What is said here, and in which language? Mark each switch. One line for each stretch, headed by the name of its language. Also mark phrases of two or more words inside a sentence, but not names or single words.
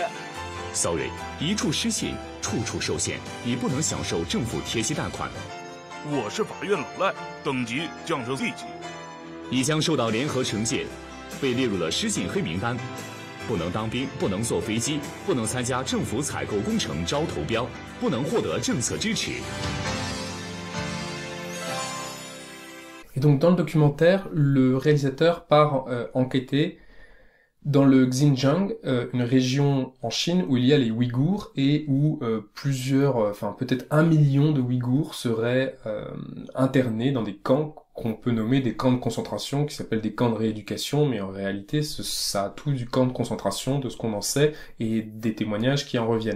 Chinese: Sorry， 一处失信，处处受限，你不能享受政府贴息贷款。我是法院老赖，等级降成 C 级。你将受到联合惩戒，被列入了失信黑名单，不能当兵，不能坐飞机，不能参加政府采购工程招投标，不能获得政策支持。
French: Et donc dans le documentaire, le réalisateur part enquêter dans le Xinjiang, une région en Chine où il y a les Ouïghours et où peut-être 1 million de Ouïghours seraient internés dans des camps qu'on peut nommer des camps de concentration, qui s'appellent des camps de rééducation, mais en réalité ça a tout du camp de concentration, de ce qu'on en sait, et des témoignages qui en reviennent.